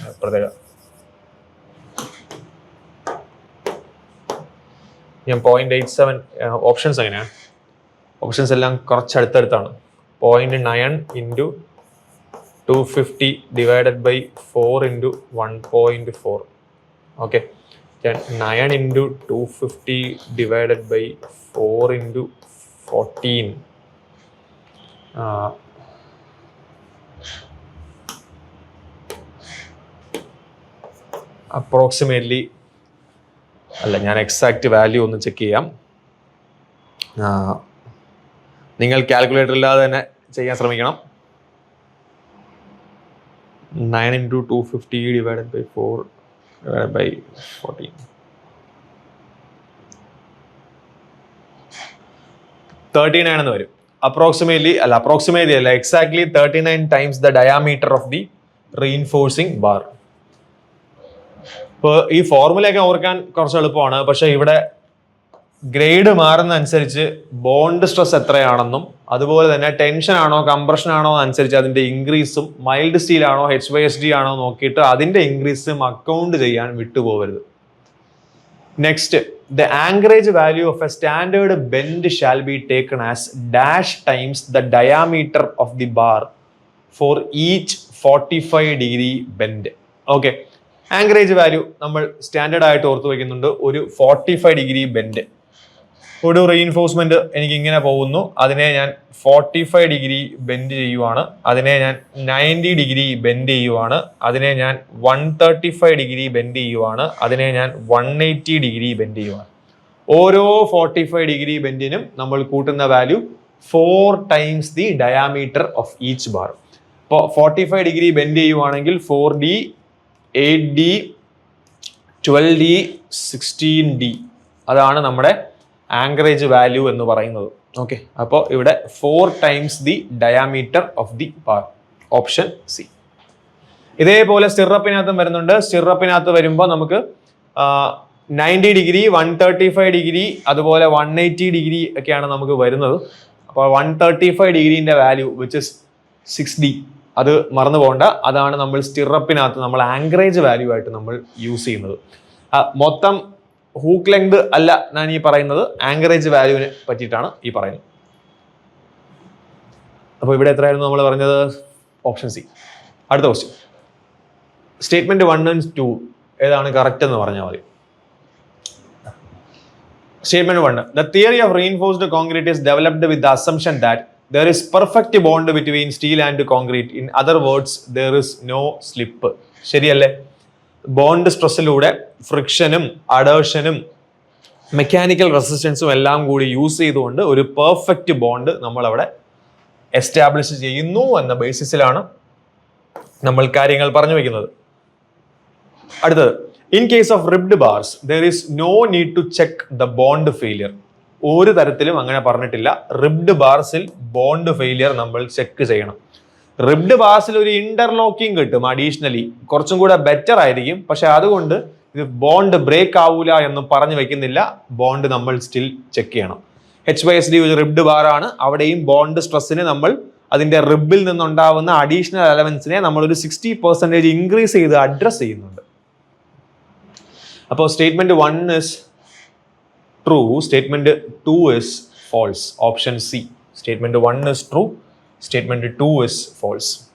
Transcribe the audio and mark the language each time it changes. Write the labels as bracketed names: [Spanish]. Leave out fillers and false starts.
[Malayalam] പ്രത്യേക ഞാൻ 0.87 ഓപ്ഷൻസ് എങ്ങനെയാണ്? ഓപ്ഷൻസ് എല്ലാം കുറച്ച് അടുത്തടുത്താണ്. 0.9 into 250 divided by 4 into 1.4. Okay, 9 into 250 divided by 4 into 14 approximately അല്ല, ഞാൻ എക്സാക്റ്റ് വാല്യൂ ഒന്ന് ചെക്ക് ചെയ്യാം. നിങ്ങൾ കാൽക്കുലേറ്റർ ഇല്ലാതെ തന്നെ ചെയ്യാൻ ശ്രമിക്കണം. [English] 9 into 250 divided by 4 divided by 14. [Malayalam] 39 എന്ന് വരും. അപ്രോക്സിമേറ്റ്ലി അല്ല, exactly [English] 39 times the diameter of the reinforcing bar. [Malayalam] ഇപ്പോൾ ഈ ഫോർമുലയൊക്കെ ഓർക്കാൻ കുറച്ച് എളുപ്പമാണ്, പക്ഷെ ഇവിടെ ഗ്രേഡ് മാറുന്ന അനുസരിച്ച് ബോണ്ട് സ്ട്രെസ് എത്രയാണെന്നും അതുപോലെ തന്നെ ടെൻഷൻ ആണോ കംപ്രഷൻ ആണോ അനുസരിച്ച് അതിന്റെ ഇൻക്രീസും, മൈൽഡ് സ്റ്റീൽ ആണോ HYSD ആണോ നോക്കിയിട്ട് അതിന്റെ ഇൻക്രീസും അക്കൗണ്ട് ചെയ്യാൻ വിട്ടുപോകരുത്. [English] Next, the anchorage value of a standard bend shall be taken as dash times the diameter of the bar for each 45-degree bend. [Malayalam] Okay, anchorage value നമ്മൾ standard ആയിട്ട് ഓർത്ത് വയ്ക്കുന്നുണ്ട്. ഒരു 45-degree ബെൻഡ്, ഒരു റീഇൻഫോഴ്സ്മെന്റ് എനിക്ക് ഇങ്ങനെ പോകുന്നു, അതിനെ ഞാൻ 45-degree ബെൻഡ് ചെയ്യുവാണ്, അതിനെ ഞാൻ 90-degree ബെൻഡ് ചെയ്യുവാണ്, അതിനെ ഞാൻ 135-degree ബെൻഡ് ചെയ്യുവാണ്, അതിനെ ഞാൻ 180-degree ബെൻഡ് ചെയ്യുവാണ്. ഓരോ 45-degree ബെൻഡിനും നമ്മൾ കൂട്ടുന്ന value [English] 4 times the diameter of each bar. [Malayalam] ഇപ്പോൾ 45-degree ബെൻഡ് ചെയ്യുവാണെങ്കിൽ 4D, 8D, 12D, 16D, അതാണ് നമ്മുടെ ആങ്കറേജ് വാല്യൂ എന്ന് പറയുന്നത്. ഓക്കെ, അപ്പോൾ ഇവിടെ [English] 4 times the diameter of the bar, [Malayalam] option C. ഇതേപോലെ സ്റ്റിറപ്പിനകത്തും വരുന്നുണ്ട്. സ്റ്റിറപ്പിനകത്ത് വരുമ്പോൾ നമുക്ക് 90-degree, 135-degree, അതുപോലെ 180-degree ഒക്കെയാണ് നമുക്ക് വരുന്നത്. അപ്പോൾ 135-degreeന്റെ വാല്യൂ വിച്ച് ഇസ് 6D, അത് മറന്നു പോകണ്ട. അതാണ് നമ്മൾ സ്റ്റിറപ്പിനകത്ത് നമ്മൾ ആങ്കറേജ് വാല്യൂ ആയിട്ട് നമ്മൾ യൂസ് ചെയ്യുന്നത്. മൊത്തം ഹൂക്ക് ലെങ്ത് അല്ല ഞാൻ ഈ പറയുന്നത്, ആങ്കറേജ് വാല്യൂവിനെ പറ്റിയിട്ടാണ് ഈ പറയുന്നത്. അപ്പോൾ ഇവിടെ എത്രയായിരുന്നു നമ്മൾ പറഞ്ഞത്? Option C. അടുത്ത ക്വസ്റ്റ്യൻ, സ്റ്റേറ്റ്മെന്റ് 1 and 2 ഏതാണ് കറക്റ്റ് എന്ന് പറഞ്ഞാൽ മതി. [English] Statement 1. The theory of reinforced concrete is developed with the assumption that there is perfect bond between steel and concrete. In other words, there is no slip. [Malayalam] ശരിയല്ലേ? Bond സ്ട്രെസ്സിലൂടെ ഫ്രിക്ഷനും അഡേഷനും mechanical റെസിസ്റ്റൻസും എല്ലാം കൂടി use ചെയ്തുകൊണ്ട് ഒരു perfect bond നമ്മൾ അവിടെ establish ചെയ്യുന്നു എന്ന ബേസിസിലാണ് നമ്മൾ കാര്യങ്ങൾ പറഞ്ഞു വെക്കുന്നത്. [English] അടുത്തത്, in case of ribbed bars there is no need to check the bond failure. [Malayalam] ഒരു തരത്തിലും അങ്ങനെ പറഞ്ഞിട്ടില്ല റിബ്ഡ് ബാർസിൽ ബോണ്ട് ഫെയിലിയർ നമ്മൾ ചെക്ക് ചെയ്യണം. റിബ്ഡ് ബാർസിൽ ഒരു ഇന്റർലോക്കിംഗ് കിട്ടും അഡീഷണലി, കുറച്ചും കൂടെ ബെറ്റർ ആയിരിക്കും. പക്ഷെ അതുകൊണ്ട് ഇത് ബോണ്ട് ബ്രേക്ക് ആവൂല എന്ന് പറഞ്ഞു വെക്കുന്നില്ല. ബോണ്ട് നമ്മൾ സ്റ്റിൽ ചെക്ക് ചെയ്യണം. HYSD ഒരു റിബ്ഡ് ബാർ ആണ്. അവിടെയും ബോണ്ട് സ്ട്രെസ്സിന് നമ്മൾ അതിന്റെ റിബിൽ നിന്നുണ്ടാവുന്ന അഡീഷണൽ എലമെന്റ്സിനെ നമ്മൾ ഒരു 60% ഇൻക്രീസ് ചെയ്ത് അഡ്രസ് ചെയ്യുന്നുണ്ട്. [English] അപ്പോൾ statement 1 is true, statement 2 is false. Option C. Statement 1 is true, statement 2 is false.